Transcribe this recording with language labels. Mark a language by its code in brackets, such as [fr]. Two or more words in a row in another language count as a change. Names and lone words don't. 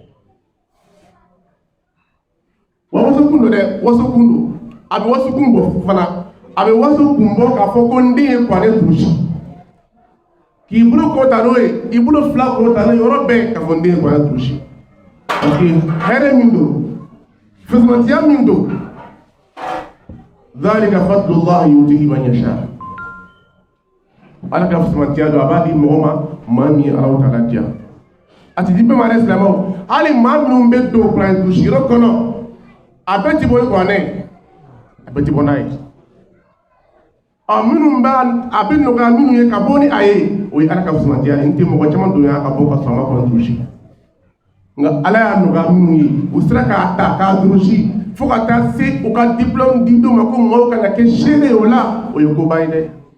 [bm] wa wasokun don dɛ wasokun don a bɛ wasokun bɔ fana a bɛ waso kun bɔ k'a fɔ ko n den ye kuranɛ durusi k'i bolo kɔta n'o ye i bolo fila kɔta n'o ye yɔrɔ bɛɛ k'a fɔ n den ye kuranɛ durusi [fr] parce que [bm] hɛrɛ min don fɛsɛmatiya min don [ar] ذلك فضل الله يؤتيه من يشاء [bm] Ala ka fɛsɛmatiya don a b'a di mɔgɔ ma maa min ye Alahu Taala diya a ti di bɛɛ ma dɛ silamɛw hali maa minnu bɛ don kuranɛ durusi yɔrɔ kɔnɔ a bɛɛ ti bɔ ni kuranɛ ye a bɛɛ ti bɔ n'a ye minnu a bɛ nɔgɔya minnu ye ka bɔ ni a ye o ye Ala ka fɛsɛmatiya ye n tɛ mɔgɔ caman don yan ka bɔ ka sɔrɔ a ma kuranɛ durusi nka Ala y'a nɔgɔya minnu ye u sera k'a ta k'a durusi fo ka taa se u ka diplôme di dɔw ma ko mɔgɔw kana kɛ seere ye o la o ye koba ye dɛ